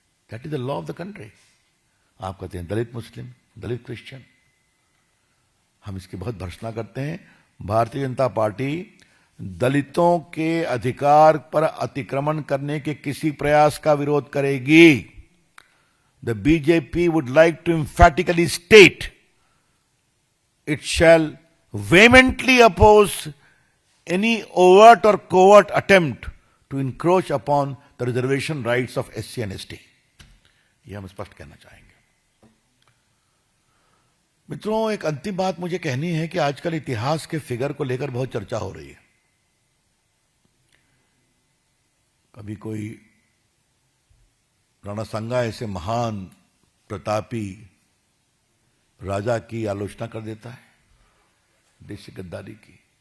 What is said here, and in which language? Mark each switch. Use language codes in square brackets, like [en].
[en] That is the law of the country. [hi] आप कहते हैं दलित मुस्लिम, दलित क्रिश्चियन, हम इसकी बहुत भर्त्सना करते हैं। भारतीय जनता पार्टी दलितों के अधिकार पर अतिक्रमण करने के किसी प्रयास का विरोध करेगी। [en] The BJP would like to emphatically state it shall vehemently oppose any overt or covert attempt to encroach upon the reservation rights of SC and ST। [hi] यह हम स्पष्ट कहना चाहेंगे। मित्रों, एक अंतिम बात मुझे कहनी है कि आजकल इतिहास के फिगर को लेकर बहुत चर्चा हो रही है। कभी कोई राणा सांगा ऐसे महान प्रतापी राजा की आलोचना कर देता है, देश की गद्दारी की।